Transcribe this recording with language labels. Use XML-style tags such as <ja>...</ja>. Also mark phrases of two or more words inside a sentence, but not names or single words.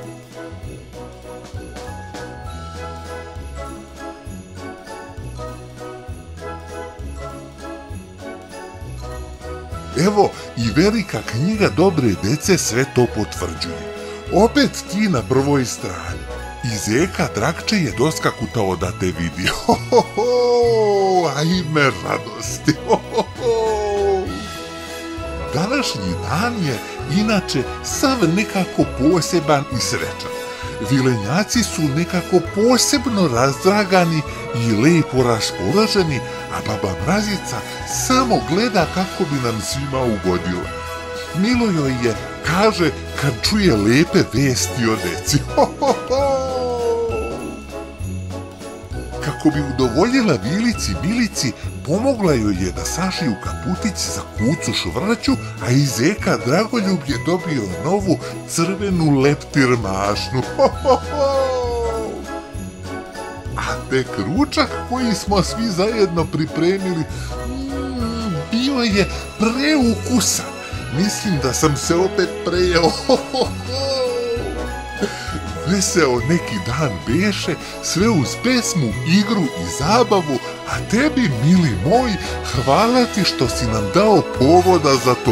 <sr>Evo, i velika knjiga dobre dece sve to potvrđuje. Opet ti na prvoj strani. I zeka Drakče je doskakutao da te vidi. Ho, ho, ho! Ajme radosti. Ho, ho, ho! Današnji dan je, inače, sav nekako poseban i srećan. Vilenjaci su nekako posebno razdragani i lepo raspoloženi, a baba Mrazica samo gleda kako bi nam svima ugodila. Milo joj je, kaže, kad čuje lepe vesti o deci. Ho, ho, ho! Kako bi udovoljila Vilici Milici, pomogla joj je da sašiju kaputić za kucu Švrću, a i zeka Dragoljub je dobio novu crvenu leptir mašnu. Ho, ho, ho! A tek ručak koji smo svi zajedno pripremili, bio je preukusan. Mislim da sam se opet prejeo. Ho, ho, ho! Veseo neki dan beše, sve uz pesmu, igru i zabavu, a tebi, mili moj, hvala ti što si nam dao povoda za to.</sr>